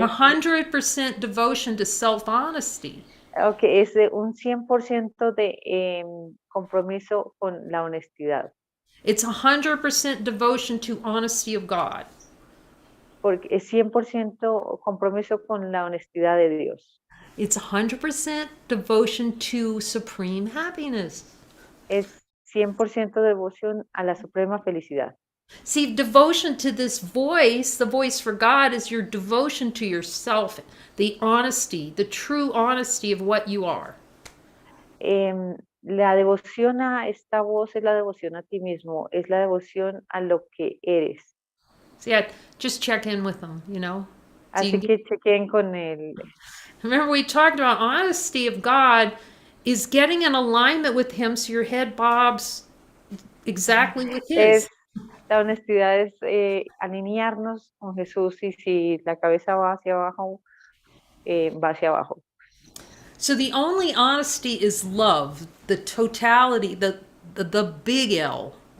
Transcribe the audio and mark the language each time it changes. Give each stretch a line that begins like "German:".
English: 100% devotion to self-honesty.
Spanish: Okay, es de un 100% de compromiso con la honestidad,
English: It's 100% devotion to honesty of God.
Spanish: porque es 100% compromiso con la honestidad de Dios.
English: It's 100% devotion to supreme happiness.
Spanish: Es 100% devoción a la suprema felicidad.
English: See, devotion to this voice, the voice for God, is your devotion to yourself, the honesty, the true honesty of what you are.
Spanish: La devoción a esta voz es la devoción a ti mismo, es la devoción a lo que eres.
English: See, I just check in with them, you know. So you
Spanish: Así que chequen con él.
English: remember, we talked about honesty of God is getting in alignment with Him so your head bobs exactly with His.
Spanish: Es, la honestidad es alinearnos con Jesús y si la cabeza va hacia abajo, va hacia abajo.
English: So the only honesty is love, the totality, the big L.